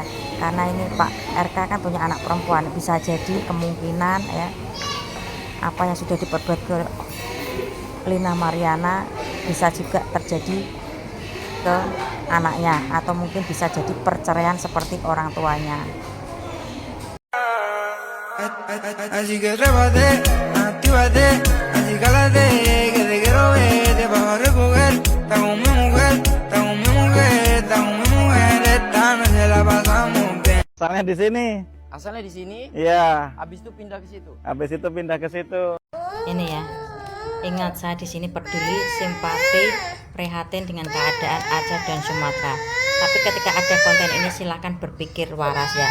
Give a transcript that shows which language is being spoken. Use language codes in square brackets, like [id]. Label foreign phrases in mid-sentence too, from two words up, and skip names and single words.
[id] Karena ini Pak RK kan punya anak perempuan, bisa jadi kemungkinan ya apa yang sudah diperbuat ke Lina Mariana bisa juga terjadi ke anaknya, atau mungkin bisa jadi perceraian seperti orang tuanya. [es] Así que trépate, actívate, así cálate, que te quiero ver, te vas a recoger, está con mi mujer, está con mi mujer, está con mi mujer, esta noche la pasamos bien. [id] Soalnya di sini Asalnya di sini, Iya. habis itu pindah ke situ. Habis itu pindah ke situ. Ini ya, ingat saya di sini peduli, simpati, prihatin dengan keadaan Aceh dan Sumatera. Tapi ketika ada konten ini silahkan berpikir waras ya.